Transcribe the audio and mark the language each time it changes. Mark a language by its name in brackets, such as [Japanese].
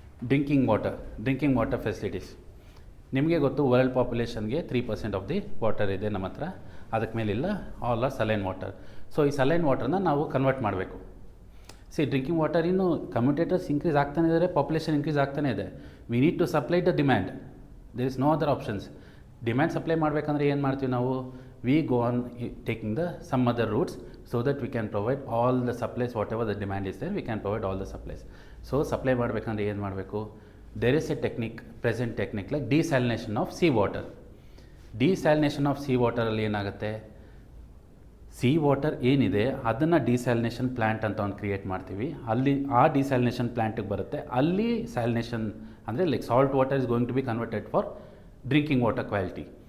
[Kannada] Drinking water facilities. ನಿಮಗೆ ಗೊತ್ತು world ಪಾಪ್ಯುಲೇಷನ್ಗೆ 3% of the water ಇದೆ ನಮ್ಮ ಹತ್ರ, ಅದಕ್ಕೆ ಮೇಲಿಲ್ಲ, [English] All are saline water. [Kannada] So ಈ ಸಲೈನ್ ವಾಟರ್ನ ನಾವು ಕನ್ವರ್ಟ್ ಮಾಡಬೇಕು. ಡ್ರಿಂಕಿಂಗ್ ವಾಟರ್ ಇನ್ನು ಕಮ್ಯುಟೇಟರ್ಸ್ ಇನ್ಕ್ರೀಸ್ ಆಗ್ತಾನೆ ಇದ್ದಾರೆ, ಪಾಪ್ಯುಲೇಷನ್ ಇನ್ಕ್ರೀಸ್ ಆಗ್ತಾನೆ ಇದೆ. [English] We need to supply the demand, there is no other options. [Kannada] Demand supply ಮಾಡಬೇಕಂದ್ರೆ ಏನು ಮಾಡ್ತೀವಿ ನಾವು, [English] We go on taking the some other routes so that we can provide all the supplies, whatever the demand is there, we can provide all the supplies. So supply [Kannada] ಮಾಡಬೇಕಂದ್ರೆ ಏನು ಮಾಡಬೇಕು, [English] there is a present technique like desalination of sea water. [Kannada] Desalination of sea water ಅಲ್ಲಿ ಏನಾಗುತ್ತೆ, C water ಏನಿದೆ ಅದನ್ನು ಡಿಸ್ಯಾಲಿನೇಷನ್ plant ಅಂತ ಒಂದು create ಮಾಡ್ತೀವಿ. ಅಲ್ಲಿ ಆ ಡಿಸ್ಯಾಲಿನೇಷನ್ ಪ್ಲ್ಯಾಂಟಿಗೆ ಬರುತ್ತೆ, ಅಲ್ಲಿ ಸ್ಯಾಲಿನೇಷನ್ ಅಂದರೆ [English] Like salt water is going to be converted for drinking water quality.